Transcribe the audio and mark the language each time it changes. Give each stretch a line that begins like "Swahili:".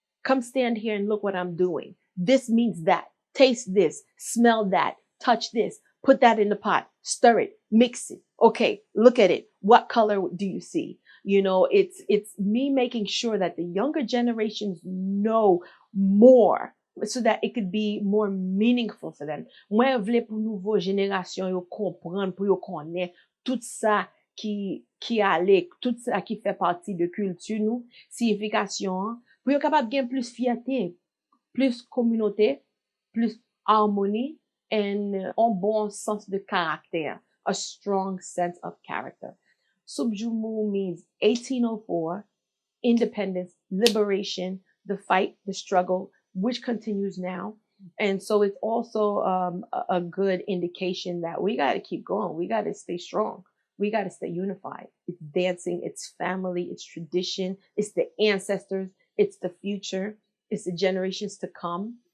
English: Come stand here and look what I'm doing. This means that. Taste this, smell that, touch this, put that in the pot, stir it, mix it. Okay, look at it. What color do you see? You know, it's me making sure that the younger generations know more so that it could be more meaningful for them.
Haitian Creole: Moi, vle pour nouveau génération yo comprendre, pour yo connaître tout ça qui allait, tout ça qui fait partie de culture nous, signification, pour yo capable gen plus fierté, plus communauté, plus harmonie, and un bon sens de caractère,
English: a strong sense of character. Soup Jumu means 1804, independence, liberation, the fight, the struggle, which continues now. And so it's also a good indication that we got to keep going. We got to stay strong. We got to stay unified. It's dancing, it's family, it's tradition, it's the ancestors, it's the future, it's the generations to come.